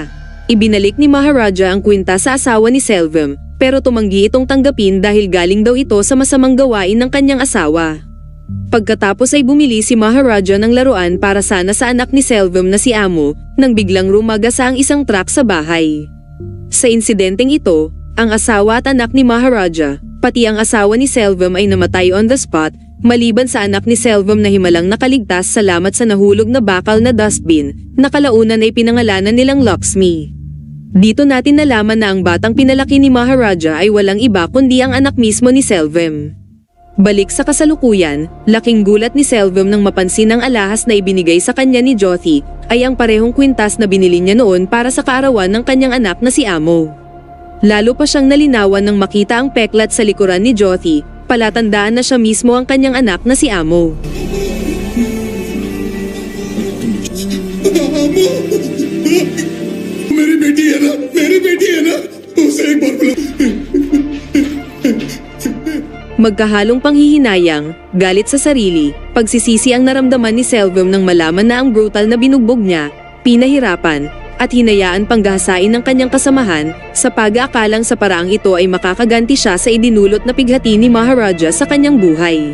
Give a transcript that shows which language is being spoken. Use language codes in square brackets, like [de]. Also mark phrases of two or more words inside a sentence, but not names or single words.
[tl] Ibinalik ni Maharaja ang kwinta sa asawa ni Selvem, pero tumanggi itong tanggapin dahil galing daw ito sa masamang gawain ng kanyang asawa. Pagkatapos ay bumili si Maharaja ng laruan para sana sa anak ni Selvem na si Amo, nang biglang rumagasa ang isang truck sa bahay. Sa insidenteng ito, ang asawa at anak ni Maharaja, pati ang asawa ni Selvem ay namatay [en] on the spot, [tl] maliban sa anak ni Selvem na himalang nakaligtas salamat sa nahulog na bakal na dustbin, na kalaunan ay pinangalanan nilang Lakshmi. Dito natin nalaman na ang batang pinalaki ni Maharaja ay walang iba kundi ang anak mismo ni Selvem. Balik sa kasalukuyan, laking gulat ni Selvem nang mapansin ang alahas na ibinigay sa kanya ni Jyoti ay ang parehong kwintas na binili niya noon para sa kaarawan ng kanyang anak na si Amo. Lalo pa siyang nalinawan nang makita ang peklat sa likuran ni Jyoti, palatandaan na siya mismo ang kanyang anak na si Amo. [hi] मेरी बेटी है ना, मेरी बेटी है ना, उसे एक बार बुला। [tl] Magkahalong panghihinayang, galit sa sarili, pagsisisi ang naramdaman ni Selvem nang malaman na ang brutal na binugbog niya, pinahirapan, at hinayaan panggahasain ng kanyang kasamahan, sa pag-aakalang sa paraang ito ay makakaganti siya sa idinulot na pighati ni Maharaja sa kanyang buhay.